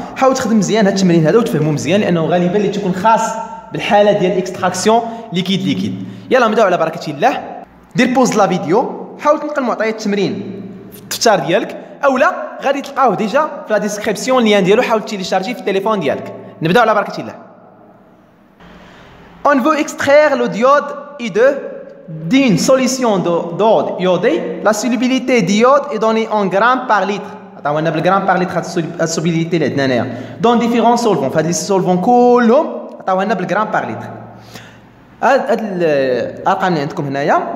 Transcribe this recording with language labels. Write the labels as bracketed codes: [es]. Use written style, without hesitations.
[ar] حاول تخدم مزيان هذا التمرين هذا وتفهموا مزيان لانه غالبا اللي تكون خاص بالحاله ديال الاكستراكسيون ليكيد. يلا نبداو على بركه الله. دير بوز لا فيديو، حاول تلقى معطيات التمرين في الدفتر ديالك اولا غادي تلقاوه ديجا في لا ديسكريبسيون اللين ديالو، حاول تيليشارجي في التليفون ديالك. نبداو على بركه الله. [fr] On veut extraire le diode I2 d'une solution d'iode iodée. La solubilité d'iode est donnée en grammes par litre. [ar] عطاونا بالغرام بار لتر هاد السوليبيليتي اللي عندنا هنايا دون ديفيرون سولفون. فهاد لي سولفون كلهم عطاونا بالغرام بار لتر. هاد الارقام اللي عندكم هنايا.